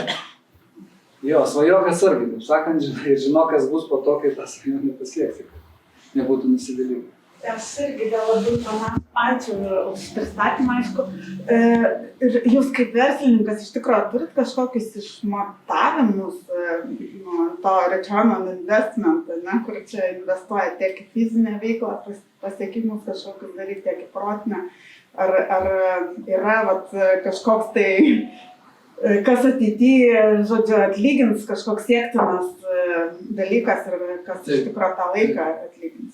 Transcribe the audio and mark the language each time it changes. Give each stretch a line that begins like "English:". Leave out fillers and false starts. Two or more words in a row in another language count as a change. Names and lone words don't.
Lithuanian: Jo, svajok atsargiai, taip sakant, žinok, kas bus po to, kai tą svajonę pasieksi. Nebūtų nusivylimų. Aš irgi dėl labai panašiai. Ačiū už pristatymą, aišku. Ir jūs kaip verslininkas iš tikrųjų turit kažkokius išmatavimus to
English: return on investment,
Lithuanian: ne, kur čia investuoja tiek į fizinę veiklą, pasiekimus kažkokius daryti, tiek į protinę. Ar yra kažkoks tai, kas ateityje, žodžiu, atlygins kažkoks siektinas dalykas ir kas iš tikrųjų tą laiką atlygins.